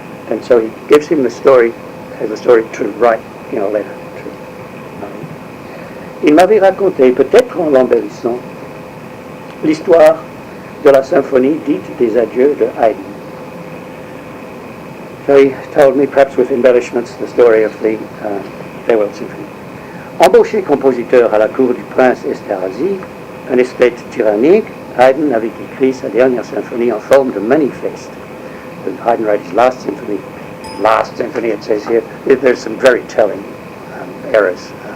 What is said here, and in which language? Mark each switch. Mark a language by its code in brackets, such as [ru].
[en] And so he gives him the story to write in a letter to Marine. [fr] Il m'avait raconté, peut-être en l'embellissant, l'histoire de la symphonie dite des adieux de Haydn. [en] So he told me, perhaps with embellishments, the story of the farewell symphony. [fr] Embauché compositeur à la cour du prince Esterhazy, un esthète tyrannique, Haydn avait écrit sa dernière symphonie en forme de manifeste. [en] Haydn wrote his last symphony, it says here. There's some very telling errors.